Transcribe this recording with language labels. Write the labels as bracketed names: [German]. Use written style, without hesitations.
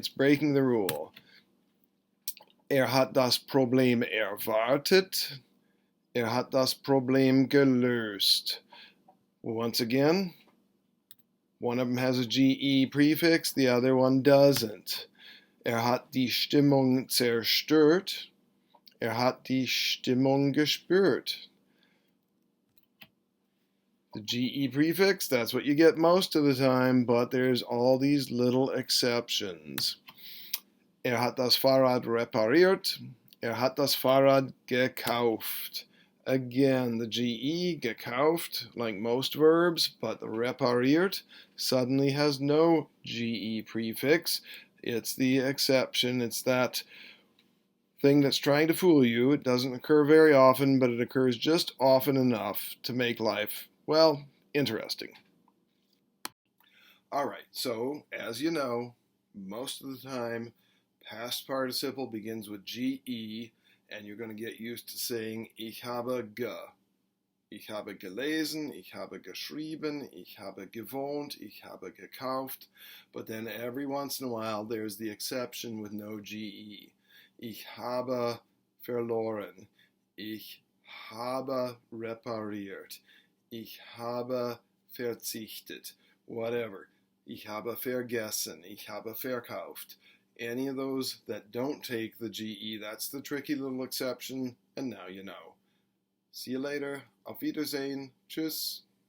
[English] It's breaking the rule. [German] Hat das Problem erwartet. Hat das Problem gelöst. [English] Once again, one of them has a GE prefix, the other one doesn't. [German] Hat die Stimmung zerstört. Hat die Stimmung gespürt. [English] The GE prefix, that's what you get most of the time, but there's all these little exceptions. [German] Hat das Fahrrad repariert. Hat das Fahrrad gekauft. [English] Again, the GE, gekauft, like most verbs, but the repariert suddenly has no GE prefix. It's the exception. It's that thing that's trying to fool you. It doesn't occur very often, but it occurs just often enough to make life, well, interesting. All right, so as you know, most of the time, past participle begins with GE, and you're going to get used to saying [German] ich habe ge. Ich habe gelesen, ich habe geschrieben, ich habe gewohnt, ich habe gekauft. [English] But then every once in a while there's the exception with no GE. [German] Ich habe verloren. Ich habe repariert. Ich habe verzichtet, whatever. Ich habe vergessen, ich habe verkauft. [English] Any of those that don't take the GE, that's the tricky little exception, and now you know. See you later. [German] Auf Wiedersehen. Tschüss.